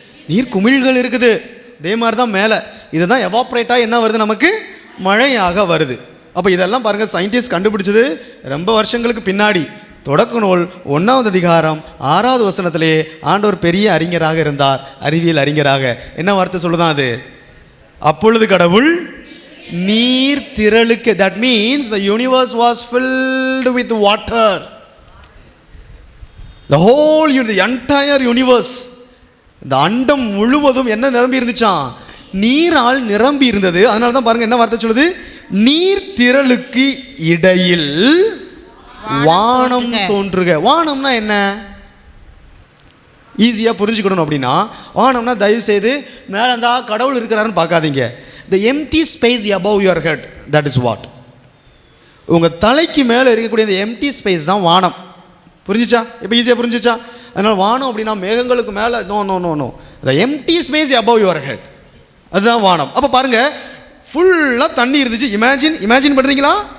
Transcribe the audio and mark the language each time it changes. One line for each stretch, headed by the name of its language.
Tamil: நீர் குமிழ்கள் இருக்குது. இதே மாதிரி தான் மேலே இதுதான் எவாப்ரேட்டாக என்ன வருது? நமக்கு மழையாக வருது. அப்போ இதெல்லாம் பாருங்கள், சயின்டிஸ்ட் கண்டுபிடிச்சது ரொம்ப வருஷங்களுக்கு பின்னாடி. தொடக்க நூல் 1வது அதிகாரம் 6வது வசனத்திலே ஆண்டவர் பெரிய அறிஞராக இருந்தார், அறிவியல் அறிஞராக. என்ன வார்த்தை சொல்லுதான் அது? அப்பொழுது கடவுள் நீர் திரளுக்கு,
English: that means the universe was filled with water. The whole, the entire universe,
Tamil: இந்த அண்டம் முழுவதும் என்ன நிரம்பி இருந்துச்சான்? நீரால் நிரம்பி இருந்தது. அதனால தான் பாருங்க என்ன வார்த்தை சொல்லுது? நீர் திரளுக்கு இடையில் வானம் தோன்றுக. வானம்னா என்ன? ஈஸியாக புரிஞ்சுக்கணும் அப்படின்னா, வானம்னா தயவு செய்து மேலே இருந்தால் கடவுள் இருக்கிறாருன்னு பார்க்காதீங்க.
English: The empty space above your head, that is what.
Tamil: உங்கள் தலைக்கு மேலே இருக்கக்கூடிய இந்த எம்டி ஸ்பேஸ் தான் வானம். புரிஞ்சிச்சா? இப்போ ஈஸியாக புரிஞ்சிச்சா? அதனால் வானம் அப்படின்னா மேகங்களுக்கு மேலே,
English: no no no no, the empty space above your head,
Tamil: அதுதான் வானம். அப்போ பாருங்கள், ஃபுல்லாக தண்ணி இருந்துச்சு. இமேஜின் பண்ணுறீங்களா?